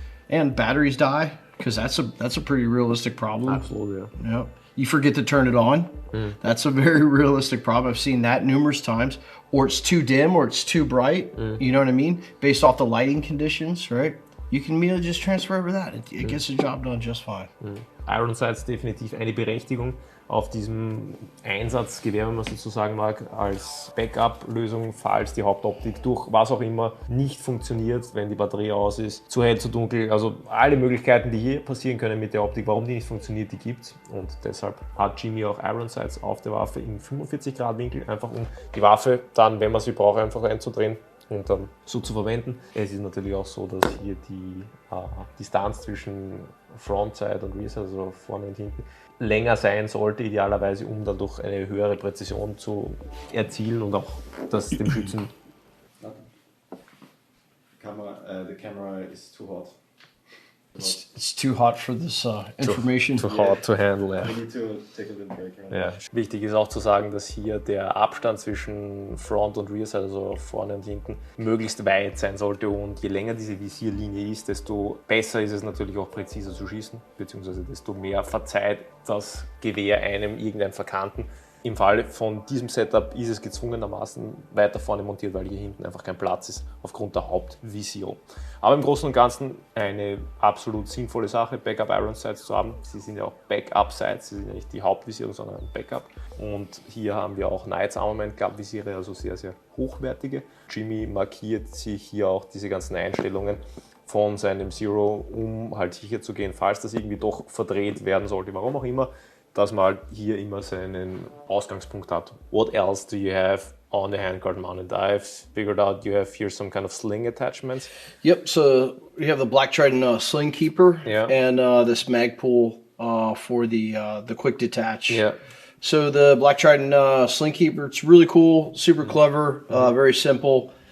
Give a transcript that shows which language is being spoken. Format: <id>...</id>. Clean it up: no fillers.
<en>And batteries die, because that's a pretty realistic problem. Absolutely. Yeah. You forget to turn it on. That's a very realistic problem. I've seen that numerous times. Or it's too dim, or it's too bright. You know what I mean? Based off the lighting conditions, right? You can immediately just transfer over that. It gets the job done just fine.</en> <de>Iron Sights definitiv eine Berechtigung auf diesem Einsatzgewehr, wenn man sozusagen mag, als Backup-Lösung, falls die Hauptoptik durch was auch immer nicht funktioniert, wenn die Batterie aus ist, zu hell, zu dunkel. Also alle Möglichkeiten, die hier passieren können mit der Optik, warum die nicht funktioniert, die gibt's. Und deshalb hat Jimmy auch Iron Sights auf der Waffe im 45-Grad-Winkel, einfach um die Waffe dann, wenn man sie braucht, einfach einzudrehen und dann so zu verwenden. Es ist natürlich auch so, dass hier die Distanz zwischen Frontside und Rearside, also vorne und hinten, länger sein sollte, idealerweise, um dadurch eine höhere Präzision zu erzielen und auch das dem Schützen.</de> <en>The camera is too hot. It's too hot for this information. Too hot to handle, yeah. We need to take a little break. Right?</en> <de>Ja. Wichtig ist auch zu sagen, dass hier der Abstand zwischen Front und Rear, also vorne und hinten, möglichst weit sein sollte, und je länger diese Visierlinie ist, desto besser ist es natürlich auch präziser zu schießen, beziehungsweise desto mehr verzeiht das Gewehr einem irgendein Verkanten. Im Fall von diesem Setup ist es gezwungenermaßen weiter vorne montiert, weil hier hinten einfach kein Platz ist aufgrund der Hauptvisierung. Aber im Großen und Ganzen eine absolut sinnvolle Sache, Backup Iron Sights zu haben. Sie sind ja auch Backup Sights, sie sind ja nicht die Hauptvisierung, sondern ein Backup. Und hier haben wir auch Knights Armament Club Visiere, also sehr, sehr hochwertige. Jimmy markiert sich hier auch diese ganzen Einstellungen von seinem Zero, um halt sicher zu gehen, falls das irgendwie doch verdreht werden sollte, warum auch immer, dass man halt hier immer seinen Ausgangspunkt hat.</de> <en>What else do you have on the handguard mounted? I've figured out you have here some kind of sling attachments. Yep, so you have the black Trident sling keeper and this mag pull for the quick detach. Yeah. So the black Trident sling keeper, it's really cool, super clever, very simple.</en>